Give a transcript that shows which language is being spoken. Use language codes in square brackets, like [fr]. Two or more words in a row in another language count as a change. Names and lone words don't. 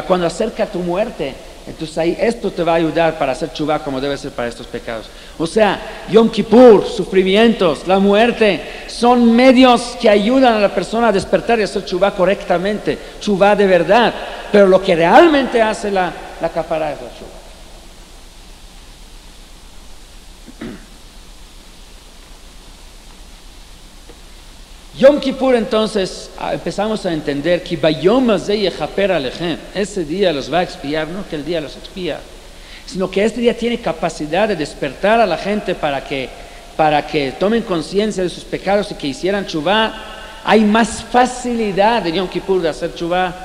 [es] Cuando acerca tu muerte, entonces ahí esto te va a ayudar para hacer tshuva como debe ser para estos pecados. O sea, Yom Kippur, sufrimientos, la muerte, son medios que ayudan a la persona a despertar y hacer tshuva correctamente, tshuva de verdad. Pero lo que realmente hace la capará es la tshuva. Yom Kippur, entonces, empezamos a entender que [he] ביום הזה יכפר עליכם, [es] ese día los va a expiar, no que el día los expía, sino que este día tiene capacidad de despertar a la gente para que tomen conciencia de sus pecados y que hicieran tshuva. Hay más facilidad de Yom Kippur de hacer tshuva.